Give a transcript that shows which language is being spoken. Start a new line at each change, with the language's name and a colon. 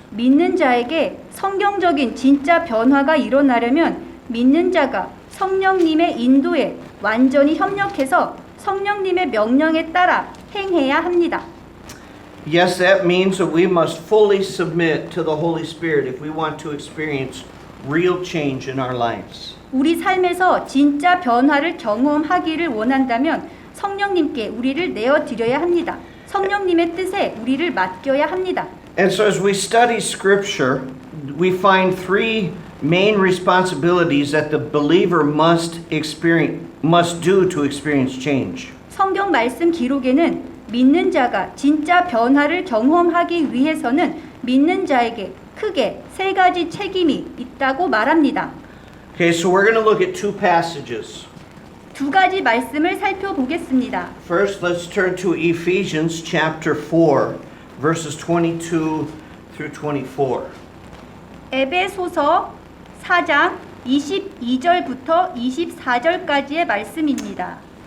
Korean: 믿는 자에게 성경적인 진짜 변화가 일어나려면 믿는 자가 성령님의 인도에 완전히 협력해서 성령님의 명령에 따라 행해야 합니다.
English: Yes, that means that we must fully submit to the Holy Spirit if we want to experience real change in our lives.
Korean: 우리 삶에서 진짜 변화를 경험하기를 원한다면 성령님께 우리를 내어드려야 합니다. 성령님의 뜻에 우리를 맡겨야 합니다.
English: And so as we study Scripture, we find three main responsibilities that the believer must do to experience change.
Korean: 성경 말씀 기록에는 믿는 자가 진짜 변화를 경험하기 위해서는 믿는 자에게 크게 세 가지 책임이 있다고 말합니다.
English: Okay, so we're going to look at two passages.
Korean: 두 가지 말씀을 살펴보겠습니다.
English: First, let's turn to Ephesians chapter 4, verses 22 through 24.
Korean: 에베소서 4장 22절부터 24절까지의 말씀입니다.